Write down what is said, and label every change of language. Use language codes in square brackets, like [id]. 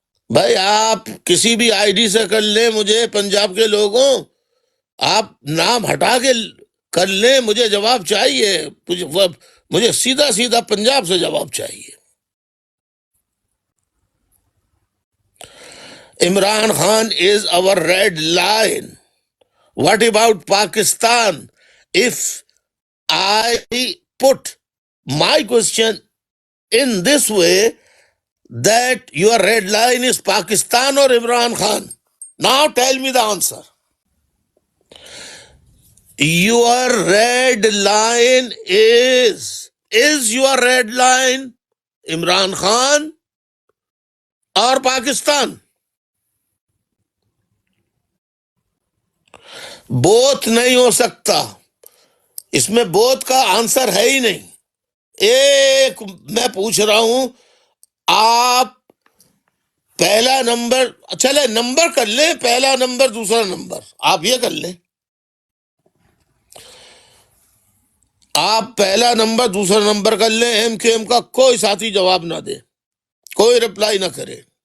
[ur] بھائی آپ کسی بھی آئی ڈی سے کر لیں، مجھے پنجاب کے لوگوں، آپ نام ہٹا کے کر لیں، مجھے جواب چاہیے، مجھے سیدھا سیدھا پنجاب سے جواب چاہیے۔ Imran Khan [en] is our red line. What about Pakistan? If I put my question in this way, that your red line is Pakistan or Imran Khan, now tell me the answer. Your red line is your red line Imran Khan or Pakistan? [ur] Both نہیں ہو سکتا، اس میں both کا answer ہے ہی نہیں۔ ایک میں پوچھ رہا ہوں، آپ پہلا نمبر، چلے نمبر کر لیں، پہلا نمبر دوسرا نمبر، آپ یہ کر لیں، آپ پہلا نمبر دوسرا نمبر کر لیں، ایم کے ایم کا کوئی ساتھی جواب نہ دے، کوئی رپلائی نہ کرے۔